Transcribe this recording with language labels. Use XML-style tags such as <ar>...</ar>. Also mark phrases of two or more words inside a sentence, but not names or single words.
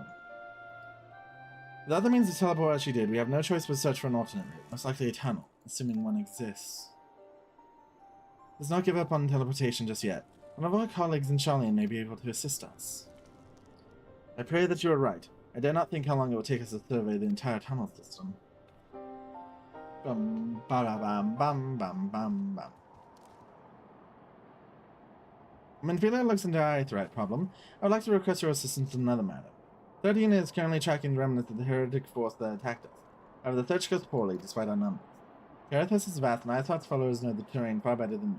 <en>With other means of teleport as she did, we have no choice but search for an alternate route, most likely a tunnel, assuming one exists. Let's not give up on teleportation just yet. One of our colleagues in Sharlayan may be able to assist us. I pray that you are right. I dare not think how long it will take us to survey the entire tunnel system. Bum, ba-da-bam, bum, bum, bum, bum. When Philo looks into our Aetheryte problem, I would like to request your assistance in another matter. 13 is currently tracking the remnants of the heretic force that attacked us. However, the search goes poorly, despite our numbers. Garethus is vast, and Iceheart's followers know the terrain far better than me.</en>